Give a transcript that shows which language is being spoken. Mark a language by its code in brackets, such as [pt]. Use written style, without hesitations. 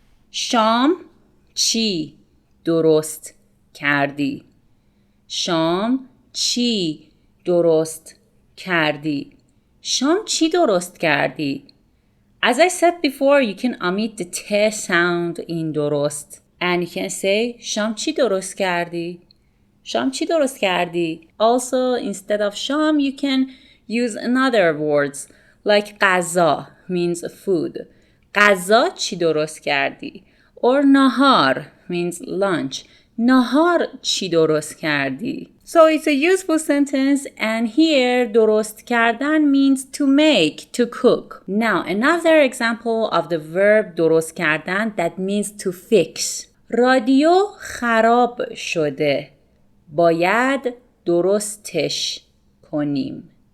[fa] شام چی درست کردی؟ شام چی درست کردی؟ [en] شام چی درست کردی؟ As I said before, you can omit the T sound in درست and you can say شام چی درست کردی؟ شام چی درست کردی؟ Also, instead of شام, you can use another words like غذا means food. [fa] غذا چی درست کردی؟ [en] Or نهار means lunch. [fa] نهار چی درست کردی؟ [en] So it's a useful sentence and here درست کردن means to make, to cook. Now another example of the verb درست کردن that means to fix. [fa] رادیو خراب شده. باید درستش کنیم.